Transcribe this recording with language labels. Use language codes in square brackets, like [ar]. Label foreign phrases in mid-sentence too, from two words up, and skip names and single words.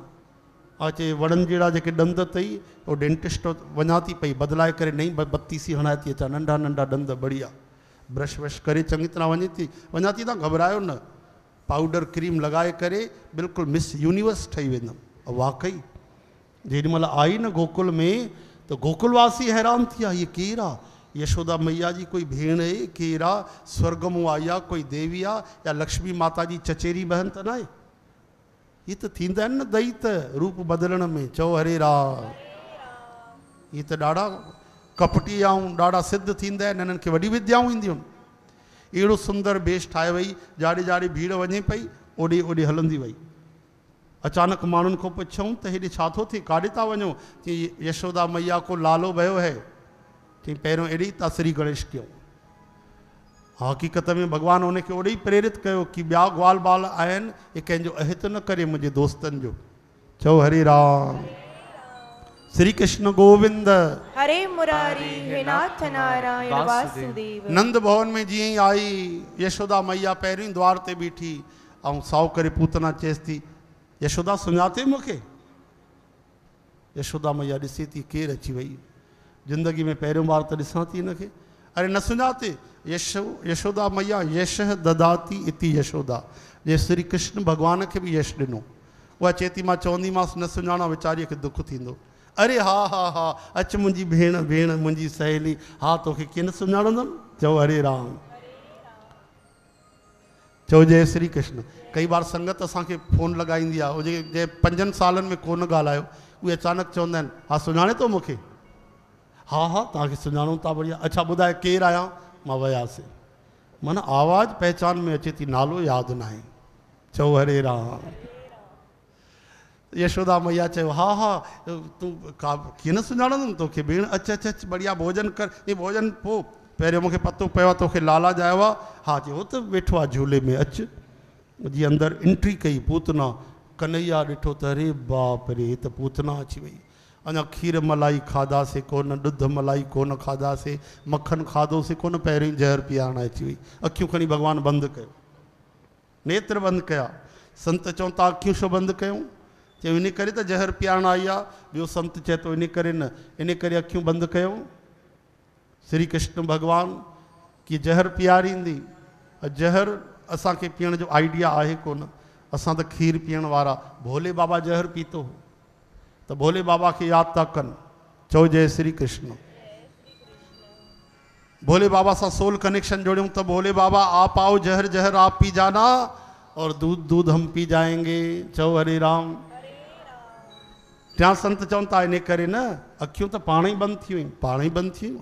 [sd] अचे वणनि जहिड़ा जेके ॾंद अथई उहो डेंटिस्ट वञा थी पई बदिलाए करे नई बत्तीसी हणाए थी अचां। नंढा नंढा ॾंद बढ़िया ब्रश व्रश करे चङी तरह वञा थी तव्हां घबरायो न। पाउडर क्रीम लॻाए करे बिल्कुलु मिस यूनिवर्स ठही वेंदुमि। वाकई जेॾी महिल आई न गोकुल में त गोकुलवासी हैरान थी विया। हीअ केरु आहे? यशोदा मैया जी कोई भेण आहे? केरु आहे? स्वर्ग मां आई आहे? कोई देवी आहे या लक्ष्मी माता जी चचेरी बहन त न आहे? ये तो थींदा आहिनि न दैत रूप बदलण में। चओ हरे राम। ये तो ॾाढा कपटी ऐं ॾाढा सिद्ध थींदा आहिनि। हिननि खे वॾी विद्याऊं ईंदियूं आहिनि। अहिड़ो सुंदर बेश ठाहे वई जाड़े जाड़े भीड़ वञे पई ओॾे ओॾे हलंदी वई। अचानक माण्हुनि खां पुछऊं त हेॾे छा थो थिए काॾे था वञो? चई यशोदा मैया को लालो वयो है। चई पहिरियों एॾे ई श्री गणेश कयो। हक़ीक़त में भगवान उनखे ओॾे ई प्रेरित कयो कि ॿिया ग्वाल बाल आहिनि ये कंहिंजो अहित न करे मुंहिंजे दोस्तनि जो। चओ हरे राम। श्री कृष्ण गोविंद हरे मुरारी हे नाथ नारायण वासुदेव। नंद भवन में जीअं ई आई यशोदा मैया पहिरीं द्वार ते बीठी ऐं साओ करे पूतना चएसि थी यशोदा सुञाते मूंखे? यशोदा मैया ॾिसे थी केरु अची वई, ज़िंदगी में पहिरियों बार त ॾिसां थी हिनखे। अरे न सुञाते, यशोदा मैया [sa] यश ददाती इति यशोदा, [sd] जे श्री कृष्ण भगवान खे बि यश ॾिनो। उहा चए थी मां चवंदीमांसि न सुञाणा वीचारीअ खे दुख थींदो। अरे हा हा हा अच मुंहिंजी भेण, भेण मुंहिंजी सहेली, हा तोखे कीअं न सुञाणंदमि। चओ हरे राम, चओ जय श्री कृष्ण। कई बार संगत असांखे फ़ोन लॻाईंदी आहे, उहे जे 5 सालनि में कोन ॻाल्हायो, उहे अचानक चवंदा आहिनि हा सुञाणे थो मूंखे? हा हा तव्हांखे सुञाणूं था, बढ़िया। अच्छा ॿुधाए केरु आहियां? मां वियासीं। माना आवाज़ पहचान में अचे थी, नालो यादि न आहे। चओ हरे राम। यशोदा मैया चयो हा हा तूं का कीअं न सुञाणंदुमि तोखे भेण, अच अच अच बढ़िया भोजन कर। ये भोजन पोइ पहिरियों मूंखे पतो पियो आहे तोखे लाला जायो आहे। हा चयो त वेठो आहे झूले में, अच। जीअं अंदरि एंट्री कई पूतना, कन्हैया ॾिठो त अरे बाप रे त पूतना अची वई। अञा खीर मलाई खाधासीं कोन, ॾुध मलाई कोन खाधासीं, मक्खन खाधोसीं कोन, पहिरियों ई ज़हर पीआरण अची वई। अखियूं खणी भॻवानु बंदि कयो, नेत्र बंदि कया। संत चवनि था अखियूं छो बंदि कयूं? चयो इन करे त ज़हर पीआरण आई आहे। ॿियो संत चए थो इन करे न, इन करे अखियूं बंदि कयूं। श्री कृष्ण भॻवानु की ज़हर पीआरींदी, ज़हर असांखे पीअण जो आइडिया आहे कोन। असां त खीर पीअण वारा। भोले बाबा ज़हर पीतो हो त भोले बाबा खे यादि था कनि। चओ जय श्री कृष्ण। भोले बाबा सां [en] soul connection [sd] जोड़ियूं त भोले बाबा [hi] आप आओ जहर जहर आप पी जाना और दूध दूध हम पी जाएंगे। [sd] चओ हरे राम। त्या संत चवनि था इन करे न, अखियूं त पाण ई बंदि थी वियूं, पाण ई बंदि थी वियूं।